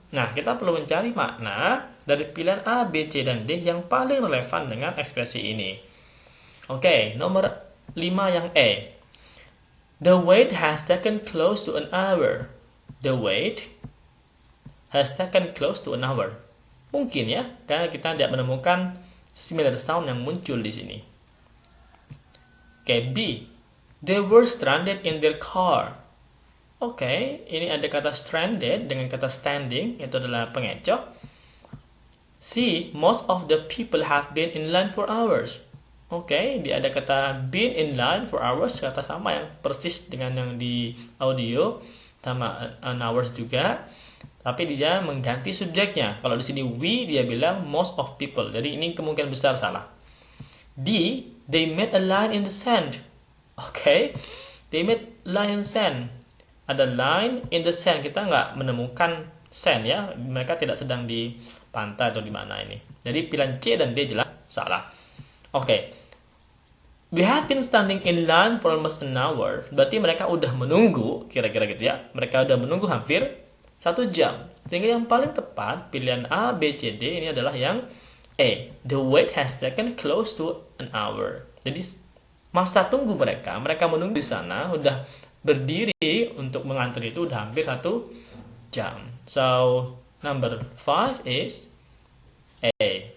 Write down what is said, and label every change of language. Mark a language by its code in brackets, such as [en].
[id] Nah, kita perlu mencari makna dari pilihan A, B, C, dan D yang paling relevan dengan ekspresi ini. Oke, nomor 5 yang E. [en] The wait has taken close to an hour. The wait has taken close to an hour. [id] Mungkin ya, karena kita tidak menemukan similar sound yang muncul di sini. Oke, B. [en] They were stranded in their car. [id] Oke, ini ada kata stranded dengan kata standing, itu adalah pengecoh. C. [en] Most of the people have been in line for hours. [id] Oke, dia ada kata [en] been in line for hours, [id] kata sama yang persis dengan yang di audio, sama an hours juga. Tapi dia mengganti subjeknya. Kalau di sini we, dia bilang [en] most of people. [id] Jadi ini kemungkinan besar salah. D. [en] They made a line in the sand. Oke, they made line in the sand. Ada line in the sand. [id] Kita nggak menemukan sand ya. Mereka tidak sedang di pantai atau di mana ini. Jadi pilihan C dan D jelas salah. Oke. [en] We have been standing in line for almost an hour. [id] Berarti mereka udah menunggu, kira-kira gitu ya. Mereka udah menunggu hampir 1 jam. Sehingga yang paling tepat pilihan A, B, C, D ini adalah yang E. [en] The wait has taken close to an hour. [id] Jadi masa tunggu mereka menunggu di sana udah berdiri untuk mengantri itu udah hampir 1 jam. [en] So number 5 is A.